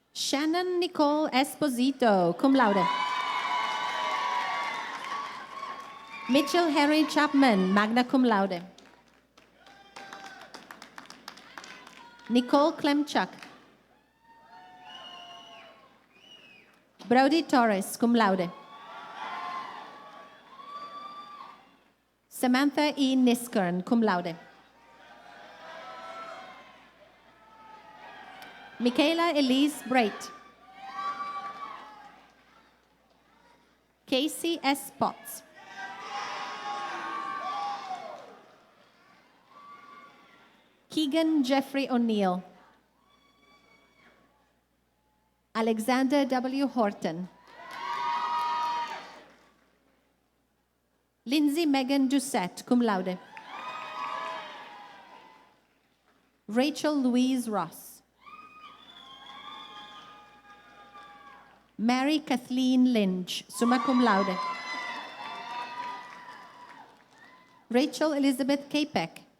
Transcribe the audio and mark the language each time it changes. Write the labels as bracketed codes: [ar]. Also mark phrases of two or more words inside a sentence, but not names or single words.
[en] Shannon Nicole Esposito, [la] cum laude. [en] Mitchell Harry Chapman, [la] magna cum laude. [en] Nicole Klemchuk. Brody Torres, [la] cum laude. [en] Samantha E. Niskern, [la] cum laude. [en] Michaela Elise Brait. Casey S. Potts. Keegan Jeffrey O'Neill. Alexander W. Horton. Lindsay Megan Doucette, [la] cum laude. [en] Rachel Louise Ross. Mary Kathleen Lynch, [la] summa cum laude. [en] Rachel Elizabeth Capek.